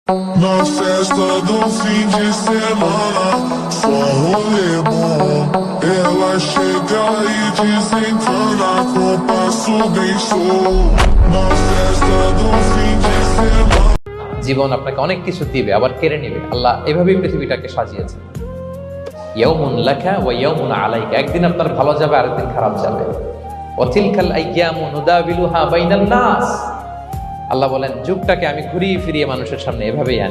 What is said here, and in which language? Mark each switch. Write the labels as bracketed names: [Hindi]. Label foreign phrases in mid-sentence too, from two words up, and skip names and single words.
[Portuguese] Na festa do fim de semana, só rolê bom. Ela chega e desencana com passo bem show. Na festa do fim de semana. [Bangla] জীবন আপনাকে অনেক কিছু দিবে আবার কেড়ে নেবে। আল্লাহ এভাবেই পৃথিবীটাকে সাজিয়েছে। [Arabic] يوم لك ويوم عليك, [Bangla] একদিন আপনার ভালো যাবে আরেকদিন খারাপ যাবে। [Arabic] وتلك الأيام نداولها بين الناس, [Bangla] আল্লাহ বলেন যুগটাকে আমি ঘুরিয়ে ফিরিয়ে মানুষের সামনে এভাবেই আনি।